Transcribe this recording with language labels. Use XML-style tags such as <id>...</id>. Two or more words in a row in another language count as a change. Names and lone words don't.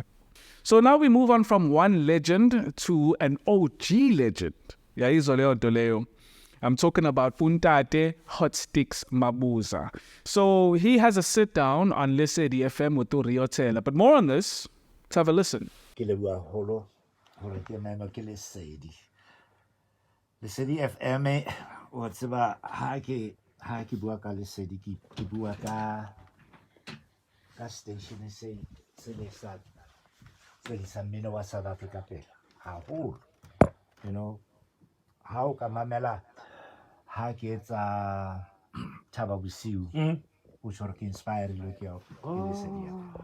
<en>So now we move on from one legend to an OG legend. I'm talking about Puntate Hot Sticks Mabuza. So he has a sit-down on Lesedi FM with Riotela. But more on this, let's have a listen.</en> <st>Lesedi FM wa tseba ha ke bua ka Lesedi ke bua ka station se le sa mmino wa South Africa pela haholo ha o ka mamela ha ke etsa Thaba Bosiu o tshwara ke inspire le ke Lesedi</st>